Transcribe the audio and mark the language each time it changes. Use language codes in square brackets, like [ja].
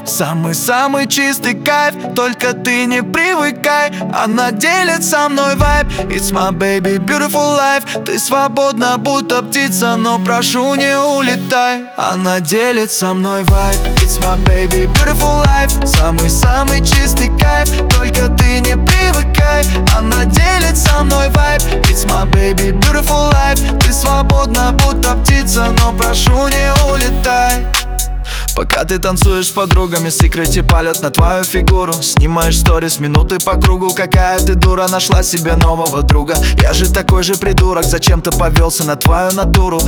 [ru] Самый-самый чистый кайф. Только ты не привыкай. Она делит со мной вайб. [en] It's my baby, beautiful life. [ru] Ты свободна, будто птица, но прошу, не улетай. Она делит со мной вайб. [en] It's my baby, beautiful life. [ru] Самый-самый чистый кайф. Только ты не привыкай. Она делит со мной вайб. [en] It's my baby, beautiful life. [ru] Ты свободна, будто птица, но прошу, не улетай. Пока ты танцуешь с подругами, секреты палят на твою фигуру. Снимаешь сторис минуты по кругу, какая ты дура, нашла себе нового друга. Я же такой же придурок, зачем-то повелся на твою натуру.